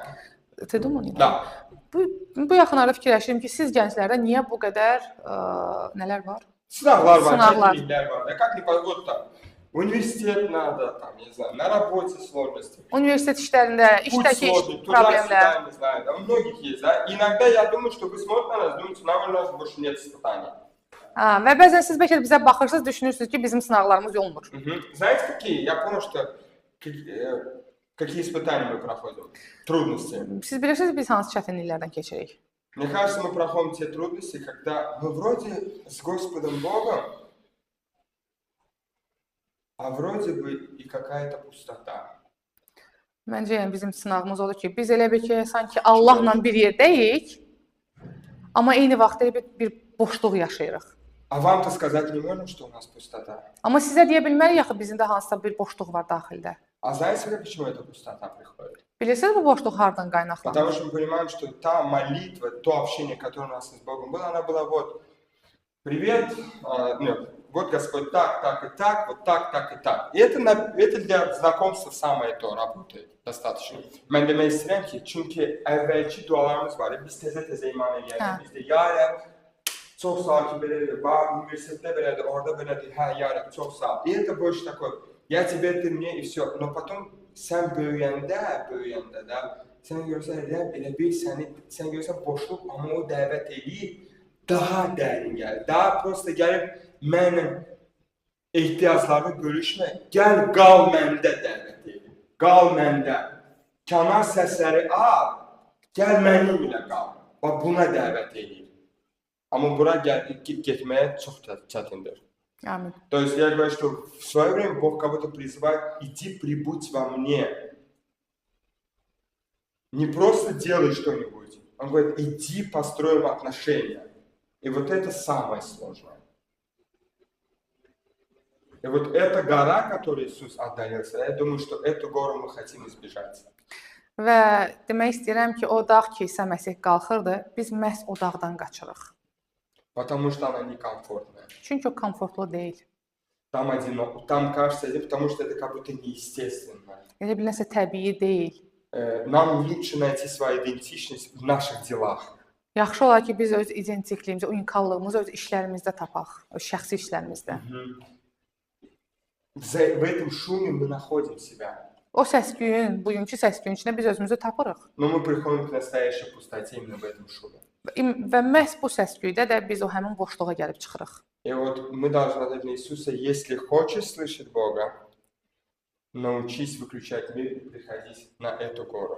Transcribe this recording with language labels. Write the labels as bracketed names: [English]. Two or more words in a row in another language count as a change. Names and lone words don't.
[Russian] Ты думursun? Да. [Azerbaijani] Bu yaxınlarda fikirləşirəm ki, siz gənclərdə niyə bu qədər nələr var? Sınavlar var, Sınavlar. çətinliklər var. [Russian] Да как не вот там. Университет надо, там, не знаю, на работе сложности. [Azerbaijani] Universitet işlərində, [Russian] Путь [Azerbaijani] işdəki [Russian] сложный, [Azerbaijani] problemlər. [Russian] туда-сюда, не знаю, да, у многих есть, да. Иногда я думаю, что вы смотрите на нас, думаете, наверное, у нас больше нет испытаний. [Azerbaijani] Və bəzən siz bəlkə də bizə baxırsınız, düşünürsünüz ki, bizim sınaqlarımız olmur. [Russian] Знаете, какие? Я понял, что какие испытания мы проходим, трудности. [Azerbaijani] Siz bilirsiniz biz hansı çətinliklərdən keçirik? [Russian] Мне кажется, мы проходим те трудности, когда мы вроде с Господом Богом, а вроде бы и какая-то пустота. [Azerbaijani] Məncə yəni bizim sınağımız odur ki, biz elə bil ki, sanki Allahla bir yerdəyik, amma eyni vaxtda bir boşluq yaşayırıq. [Russian] А вам-то сказать не можем, что у нас пустота. [Azerbaijani] Amma sizə deyə bilmərik axı bizim də hansısa bir boşluq var daxildə. [Russian] А знаете ли, почему эта пустота приходит? [Azerbaijani] Bilirsiniz bu boşluq hardan qaynaqlanır? [Russian] Потому что мы понимаем, что та молитва, то общение, которое у нас с Богом было, она была вот, привет, вот Господь так и так, вот так и так. И это для знакомства самое то работает достаточно. [Azerbaijani] Mən demək istəyirəm ki, çünki əvvəlki dualarımız var. Biz təzə iman edirik. Biz də ya Rəbb, çox sağ ol ki, belədir, universitetdə belədir, orada belədir, hə, ya Rəbb, çox sağ ol. [Russian] И это больше такое, я тебе, ты мне, и все. Но потом [Azerbaijani] sən böyüyəndə də, sən görsən, Rəbb elə bir sən görsən boşluq, amma o dəvət eləyir, daha dərin gəlir. Daha prosta gəlib mənlə ehtiyaclarını bölüşmə, gəl qal məndə dəvət eləyir. Qal məndə. Kənar səsləri al, gəl mənimlə qal. Bax, buna dəvət eləyir. Amma bura getməyə çox çətindir. Amin. [Russian] То есть я говорю, что в свое время Бог кого-то призывает, иди прибудь во мне. Не просто делай что-нибудь. Он говорит, иди построим отношения. И вот это самое сложное. И вот эта гора, которую Иисус отдалился, я думаю, что эту гору мы хотим избежать. [Azerbaijani] Və demək istəyirəm ki, o dağ ki, İsa Məsih qalxırdı, biz məhz o dağdan qaçırıq. [Russian] Потому что она некомфортная. [Azerbaijani] Çünki o komfortlu deyil. [Russian] Там одиноко. Там кажется, потому что это как будто неестественно. [Azerbaijani] Elə bir nəsə təbii deyil. [Russian] Нам лучше найти свою идентичность в наших делах. [Azerbaijani] Yaxşı olar ki, biz öz identikliyimizi, unikallığımızı öz işlərimizdə tapaq, öz şəxsi işlərimizdə. [Russian] В этом шуме мы находим себя. [Azerbaijani] O səs-küyün, bugünkü səs-küyün içində biz özümüzü tapırıq. [Russian] Но мы приходим к настоящей пустоте именно в этом шуме. [Azerbaijani] Və məhz bu səs-küydə də biz o həmin boşluğa gəlib çıxırıq. [Russian] И вот мы должны ответить на Иисуса, если хочешь слышать Бога, научись выключать мир и приходить на эту гору.